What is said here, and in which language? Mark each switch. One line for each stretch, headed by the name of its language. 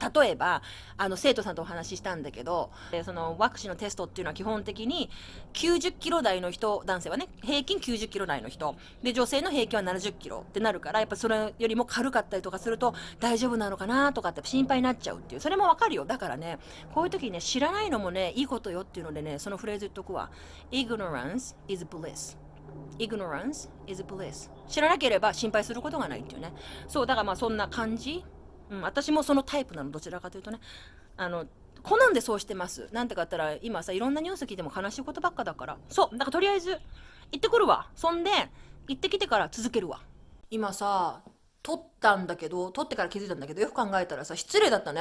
Japanese: 例えば、生徒さんとお話ししたんだけど、そのワクチンのテストっていうのは基本的に90キロ台の人、男性はね、平均90キロ台の人。で、女性の平均は70キロってなるから、やっぱそれよりも軽かったりとかすると大丈夫なのかなとかって心配になっちゃうっていう。それもわかるよ。だからね、こういう時にね、知らないのもね、いいことよっていうのでね、そのフレーズ言っとくわ。
English: Ignorance is bliss.Ignorance is bliss.
Japanese: 知らなければ心配することがないっていうね。そう、だからまあそんな感じ。私もそのタイプなの、どちらかというとね。好んでそうしてます。なんてか言ったら、今さ、いろんなニュース聞いても悲しいことばっかだから。そう、だからとりあえず、行ってくるわ。そんで、行ってきてから続けるわ。今さ、撮ってから気づいたんだけど、よく考えたらさ、失礼だったね。